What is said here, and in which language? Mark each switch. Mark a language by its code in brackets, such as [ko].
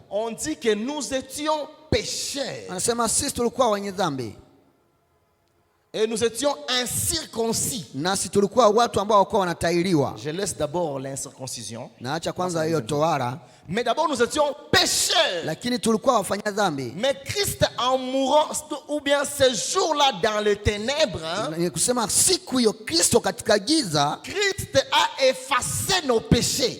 [fr] on dit que nous étions pécheurs [sw] Anasema sisi tulikuwa wenye dhambi, [fr] et nous étions incirconcis. [sw] nasi tulikuwa watu ambao walikuwa wanatahiriwa. [fr] Je laisse d'abord l'incirconcision. [sw] Na acha kwanza hiyo tohara, [fr] Mais d'abord nous étions pécheurs. [sw] lakini tulikuwa wafanya dhambi. [fr] Mais Christ en mourant, ou bien ce jour-là dans les ténèbres, [sw] Ni kusema siku hiyo Kristo katika giza, [fr] Christ a effacé nos péchés.